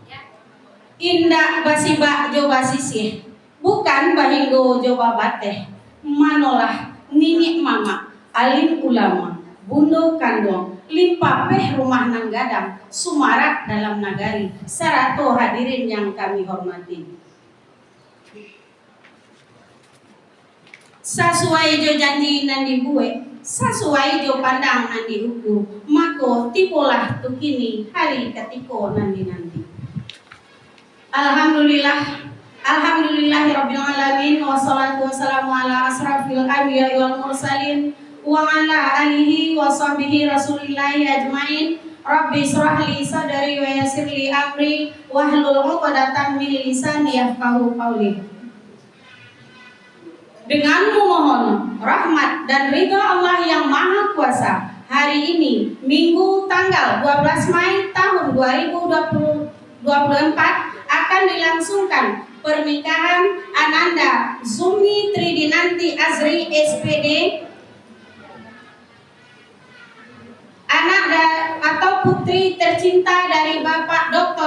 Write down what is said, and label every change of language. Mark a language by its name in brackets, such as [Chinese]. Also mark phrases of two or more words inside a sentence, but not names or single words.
[Minangkabau] Indak basibak coba sisih, bukan bahinggo coba bateh, manolah ninik mama, alim ulama, bundo kandong, limpa peh rumah nang gadang, sumarak dalam nagari, sarato hadirin yang kami hormati. Sasuai jo janji nan dibuat, sasuai jo pandang nan dihukum, mako tipolah tukini hari ketiko nanti. [Arabic] الحمد لله، الحمد لله رب العالمين، والصلاة والسلام على أشرف الأنبياء والمرسلين وعلى آله وصحبه رسول الله أجمعين. رب اشرح لي صدري ويسر لي أمري واحلل عقدة من لساني يفقهوا قولي. [Indonesian] Dengan memohon rahmat dan ridha Allah yang Maha Kuasa, hari ini Minggu tanggal 12 Mei tahun 2024 akan dilangsungkan pernikahan Ananda Zumi Tridinanti Azri SPD, anak atau putri tercinta dari Bapak Dr.